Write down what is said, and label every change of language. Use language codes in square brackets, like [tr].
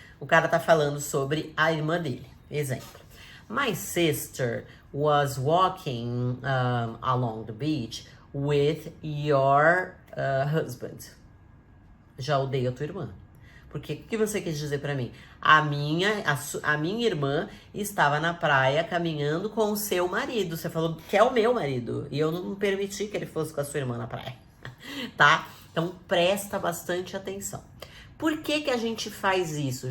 [pt] O cara tá falando sobre a irmã dele. Exemplo. [en] My sister was walking along the beach with your husband. [pt] Já odeio a tua irmã. Porque o que você quis dizer pra mim? A minha irmã estava na praia caminhando com o seu marido. Você falou que é o meu marido. E eu não permiti que ele fosse com a sua irmã na praia. Tá? Então presta bastante atenção. Por que que a gente faz isso?